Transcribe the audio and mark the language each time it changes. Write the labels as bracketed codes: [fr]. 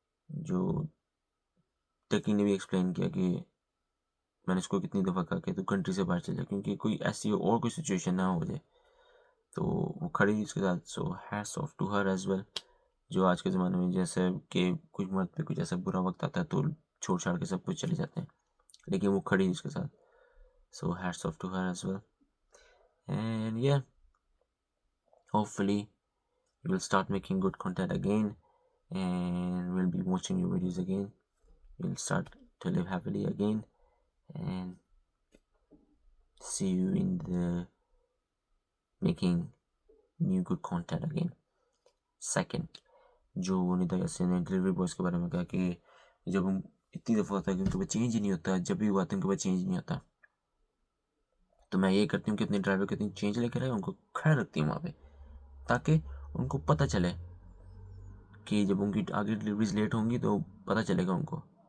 [hi] जो टकी ने भी एक्सप्लेन किया कि मैंने इसको कितनी दफ़ा कहा कि तू कंट्री से बाहर चल जा, क्योंकि कोई ऐसी और कोई सिचुएशन ना हो जाए। तो वो खड़ी थी उसके साथ। [en] So hats off to her as well. [hi] जो आज के ज़माने में जैसे कि कुछ मर्द पे कुछ ऐसा बुरा वक्त आता है तो छोड़ छाड़ के सब कुछ चले जाते हैं, लेकिन वो खड़ी थी उसके साथ। [en] So hats off to her as well. And yeah hopefully you will start making good content again, and we'll be watching your videos again. We'll start to live happily again, and see you in the making new good content again. [hi] Second, जो निदा यासिन ने delivery boys के बारे में कहा कि जब हम इतनी दफ़ा होता है कि उनके पास चेंज ही नहीं होता, जब भी हुआ तो उनके पास चेंज नहीं होता, तो मैं ये करती हूँ कि अपने ड्राइवर के दिन चेंज लेकर आए, उनको खड़ा रखती हूँ वहाँ पे, ताकि उनको पता चले कि जब उनकी आगे डिलीवरीज लेट होंगी तो पता चलेगा उनको।